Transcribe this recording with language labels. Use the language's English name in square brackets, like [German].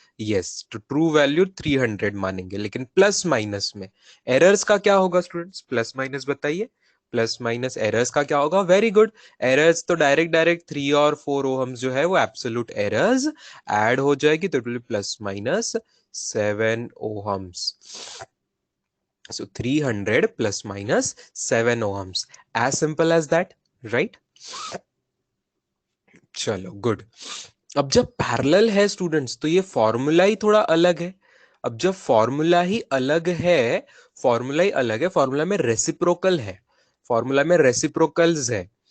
[Hindi] Yes, तो true value 300 मानेंगे, लेकिन प्लस माइनस में एरर्स का क्या होगा स्टूडेंट्स? प्लस माइनस बताइए, प्लस माइनस एरर्स का क्या होगा? [English] very good, [Hindi] एरर्स तो डायरेक्ट डायरेक्ट 3 और 4 ओहम्स जो है वो एब्सोल्यूट एरर्स ऐड हो जाएगी, तो [English] It will plus minus 7 ohms. So 300 plus minus 7 ohms, as simple as that, right? [Hindi] चलो गुड। अब जब पैरेलल है स्टूडेंट्स तो ये फॉर्मूला ही थोड़ा अलग है। अब जब फॉर्मूला ही अलग है, फॉर्मूला ही अलग है, फॉर्मूला में रेसिप्रोकल है, फॉर्मूला में रेसिप्रोकल्स है।